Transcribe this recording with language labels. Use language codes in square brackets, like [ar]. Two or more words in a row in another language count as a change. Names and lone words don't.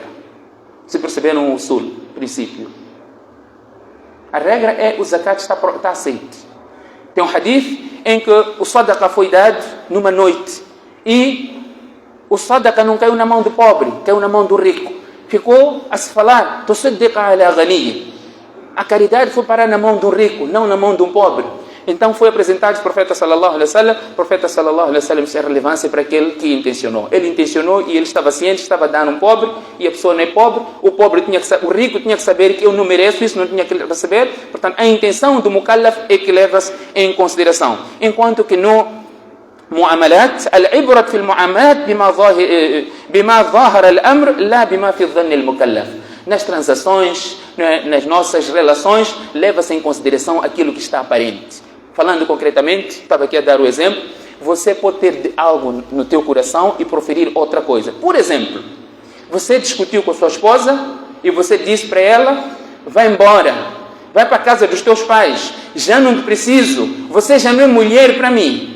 [pt] Se perceberam o princípio. A regra é o zakat está aceito. Tem um hadith em que o sadaqa foi dado numa noite e o sadaqa não caiu na mão do pobre, caiu na mão do rico. Ficou a se falar, [ar] تصدق على غني. [pt] A caridade foi parar na mão do rico, não na mão de um pobre. Então foi apresentado o profeta [ar] صلى الله عليه وسلم. [pt] O profeta [ar] صلى الله عليه وسلم [pt] disse a relevância para aquele que intencionou. Ele intencionou e ele estava ciente, estava dando um pobre e a pessoa não é pobre. O rico tinha que saber que eu não mereço isso, não tinha que receber. Portanto, a intenção do mukallaf é que leva-se em consideração. Enquanto que no [ar] معاملات العبرة في المعاملات بما ظاهر الأمر لا بما في الظن المكلف. [pt] Nas transações, nas nossas relações, leva-se em consideração aquilo que está aparente. Falando concretamente, estava aqui a dar o exemplo, você pode ter algo no teu coração e proferir outra coisa. Por exemplo, você discutiu com a sua esposa e você disse para ela, vai embora, vai para a casa dos teus pais, já não preciso, você já não é mulher para mim.